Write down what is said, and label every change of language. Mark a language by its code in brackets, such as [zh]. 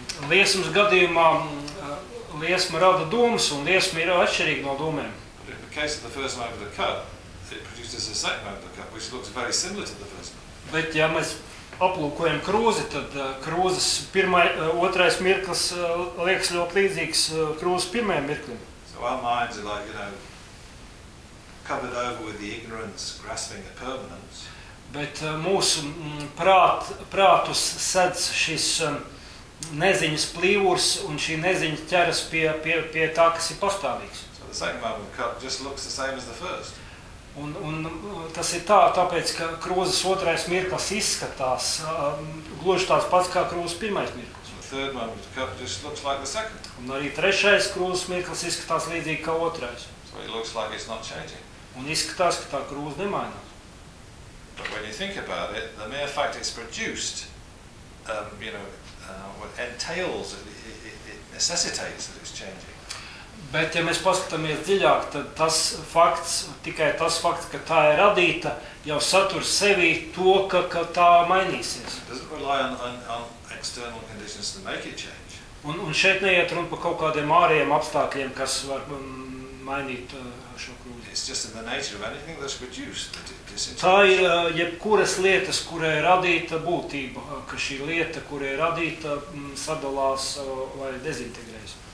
[lv] Liesmas gadījumā liesma rada dūmus, un liesma ir atšķirīga no dūmēm. [en] But in the case of the first moment of the cup, it produces a second moment of the cup, which looks very similar to the first moment. [lv] Bet ja mēs aplūkojam krūzi, tad krūzes otrais mirklis liekas ļoti līdzīgs krūzes pirmajam mirklim. [en] So our minds are like, you know, covered over with the ignorance grasping at permanence. [lv] Bet mūsu prātus sedz šis neziņas plīvurs un šī neziņa ķeras pie tā, kas ir pastāvīgs. [en] So the second moment cup just looks the same as the first. [lv] Un tas ir tā, tāpēc, ka krūzes otrais mirklis izskatās gluži tās pats kā krūzes pirmais mirklis. [en] The third moment cup just looks like the second. [lv] Un arī trešais krūzes mirklis izskatās līdzīgi kā otrais. [en] So it looks like it's not changing. [lv] Un izskatās, ka tā krūze nemainās. [en] But when you think about it, the mere fact it's produced, you know, what entails, it necessitates that it's changing. [lv] Bet ja mēs paskatāmies dziļāk, tad tas fakts, tikai tas fakts, ka tā ir radīta, jau satur sevī to, ka tā mainīsies. [en] It doesn't rely on external conditions to make it change. [lv] Un šeit neiet runa par kaut kādiem ārējiem apstākļiem, kas var mainīt šo krūzi. [en] It's just in the nature of anything that's produced. [lv] Tā ir jebkuras lietas, kurai ir radīta būtība, ka šī lieta, kurai ir radīta, sadalās vai dezintegrējas.